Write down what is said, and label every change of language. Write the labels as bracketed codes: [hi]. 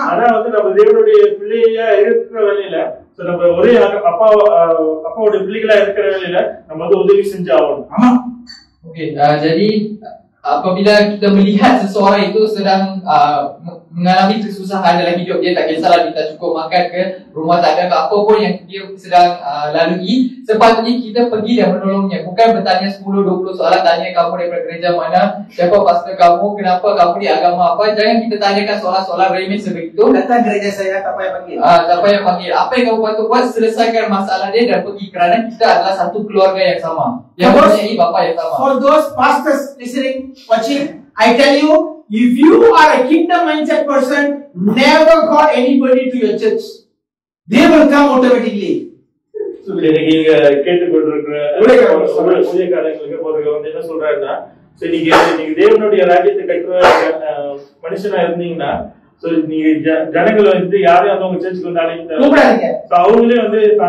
[ta] ஆனா வந்து நம்ம தேவனுடைய பிள்ளையா இருக்கிற வேலையில, நம்ம ஒரே அப்பாவுடைய பிள்ளைகளா இருக்கிற வேலையில நம்ம வந்து உதவி செஞ்சு ஆகணும். [ms] Okey, jadi apabila kita melihat seseorang itu sedang mengalami kesusahan dalam hidup dia, tak kisahlah dia tak cukup makan ke, rumah tak ada ke, apa pun yang dia sedang lalui, sepatutnya kita pergi dan menolongnya. Bukan bertanya 10-20 soalan, tanya kamu daripada gereja mana, siapa pastor kamu, kenapa kamu di agama apa. Jangan kita tanyakan soalan-soalan remeh sebegitu. Datang gereja saya, tak payah panggil. Tak payah panggil. Apa yang kamu patut buat, selesaikan masalah dia dan pergi, kerana kita adalah satu keluarga yang sama, yang mempunyai bapa yang sama. [en] For those pastors listening, watching, I tell you, if you are a kingdom mindset person, never call anybody to your church. They will come automatically. [ta] இன்னைக்கு கேட்டுக்கொண்டிருக்கிற ஊழியக்காரங்களுக்கு போதுக்கு வந்து என்ன சொல்றாருன்னா, நீங்க தேவனுடைய ராஜ்யத்தை கட்டுற மனுஷனா இருந்தீங்கன்னா, நீங்க ஜனங்களை வந்து யாரையும் வந்து உங்க சர்ச்சுக்கு வந்து அழைக்க அவங்களே வந்து